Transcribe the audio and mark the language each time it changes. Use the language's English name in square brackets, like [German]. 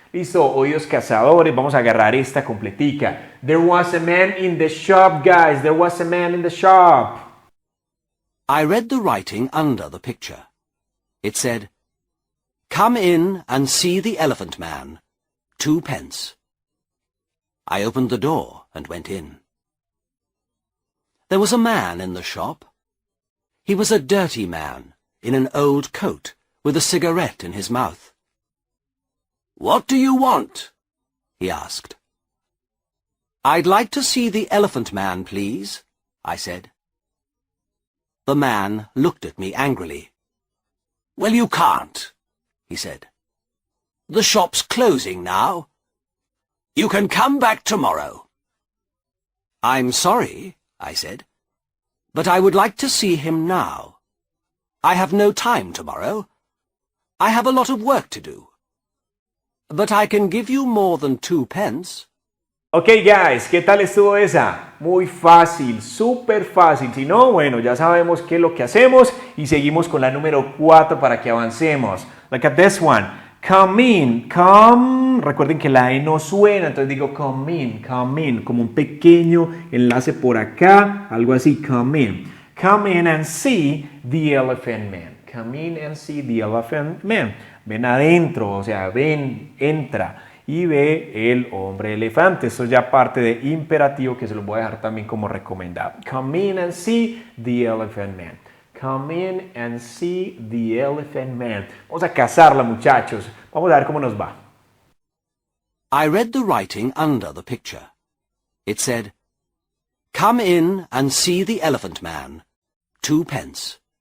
[Spanish] Listo, oídos cazadores, vamos a agarrar esta completica. [English] There was a man in the shop, guys. There was a man in the shop. I read the writing under the picture. It said, "Come in and see the Elephant Man. 2 pence. I opened the door and went in. There was a man in the shop. He was a dirty man in an old coat with a cigarette in his mouth. "What do you want?" he asked. "I'd like to see the Elephant Man, please," I said. The man looked at me angrily. Well, you can't, he said. The shop's closing now. You can come back tomorrow. I'm sorry, I said, but I would like to see him now. I have no time tomorrow. I have a lot of work to do. But I can give you more than 2 pence. Ok, guys, [Spanish] ¿qué tal estuvo esa? Muy fácil, súper fácil. Si no, bueno, ya sabemos qué es lo que hacemos y seguimos con la número 4 para que avancemos. [English] Look at this one. Come in, come. [Spanish] Recuerden que la E no suena, entonces digo [English] come in, [Spanish] como un pequeño enlace por acá, algo así, come in. [English] Come in and see the elephant man. Come in and see the elephant man. [Spanish] Ven adentro, o sea, ven, entra y ve el hombre elefante. Esto es ya parte de imperativo que se los voy a dejar también como recomendado. [English] Come in and see the elephant man. Come in and see the elephant man. [Spanish] Vamos a cazarla, muchachos. Vamos a ver cómo nos va. [English] I read the writing under the picture. It said, Come in and see the elephant man. 2 pence.